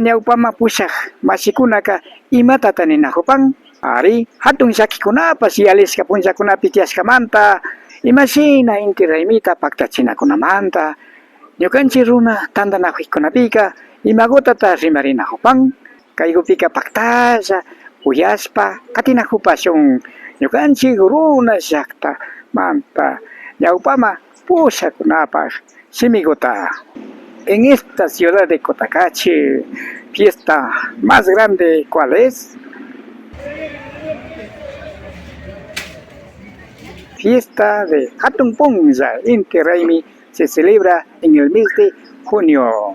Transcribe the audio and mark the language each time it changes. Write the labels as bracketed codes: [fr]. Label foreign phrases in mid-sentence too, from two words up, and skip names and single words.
[qu] ñawpama pushaq mashikunaka imatata ninahupan ari hatun llakikunapas yalisqa punllakunapi tiyashkamanta imashina inti raymita paktachinakunamanta ñukanchik runa tantanakuykunapika imagutata rimarinahupan kaykupika paktalla uyashpa katinahupashun ñukanchik runa llaqtamanta ñawpama pushakunapak simiguta. [es] En esta ciudad de Cotacachi, fiesta más grande, ¿cuál es? Fiesta de Hatun Punlla Inti Raymi se celebra en el mes de junio.